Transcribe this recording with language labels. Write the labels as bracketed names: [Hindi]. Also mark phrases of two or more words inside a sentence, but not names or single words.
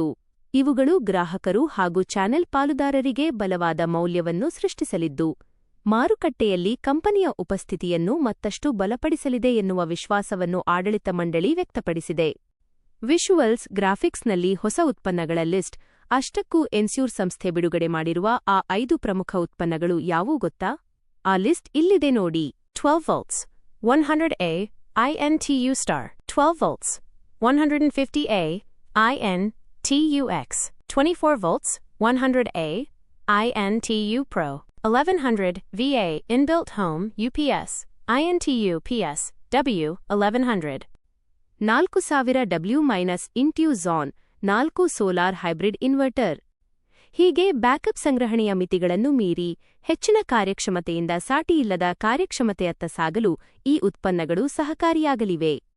[Kannada] ಇವುಗಳು ಗ್ರಾಹಕರು ಹಾಗೂ ಚಾನೆಲ್ ಪಾಲುದಾರರಿಗೆ ಬಲವಾದ ಮೌಲ್ಯವನ್ನು ಸೃಷ್ಟಿಸಲಿದ್ದು, ಮಾರುಕಟ್ಟೆಯಲ್ಲಿ ಕಂಪನಿಯ ಉಪಸ್ಥಿತಿಯನ್ನು ಮತ್ತಷ್ಟು ಬಲಪಡಿಸಲಿದೆ ಎನ್ನುವ ವಿಶ್ವಾಸವನ್ನು ಆಡಳಿತ ಮಂಡಳಿ ವ್ಯಕ್ತಪಡಿಸಿದೆ. [English] visuals graphics-ನಲ್ಲಿ [Kannada] ಹೊಸ ಉತ್ಪನ್ನಗಳ ಲಿಸ್ಟ್. ಅಷ್ಟಕ್ಕೂ ಎನ್ಸ್ಯೂರ್ ಸಂಸ್ಥೆ ಬಿಡುಗಡೆ ಮಾಡಿರುವ ಆ 5 ಪ್ರಮುಖ ಉತ್ಪನ್ನಗಳು ಯಾವುವು ಗೊತ್ತಾ? ಆ ಲಿಸ್ಟ್ ಇಲ್ಲಿದೆ ನೋಡಿ. [English] 12 volts 100A INTU star 12 volts 150A INTUX 24 volts 100A INTU Pro 1100 VA inbuilt home UPS INTU PS W 1100 4000W- Intu Zhan 4 solar hybrid inverter. [Kannada] ಹೀಗೆ ಬ್ಯಾಕಪ್ ಸಂಗ್ರಹಣೆಯ ಮಿತಿಗಳನ್ನು ಮೀರಿ ಹೆಚ್ಚಿನ ಕಾರ್ಯಕ್ಷಮತೆಯಿಂದ ಸಾಟಿಯಿಲ್ಲದ ಕಾರ್ಯಕ್ಷಮತೆಯತ್ತ ಸಾಗಲು ಈ ಉತ್ಪನ್ನಗಳು ಸಹಕಾರಿಯಾಗಲಿವೆ.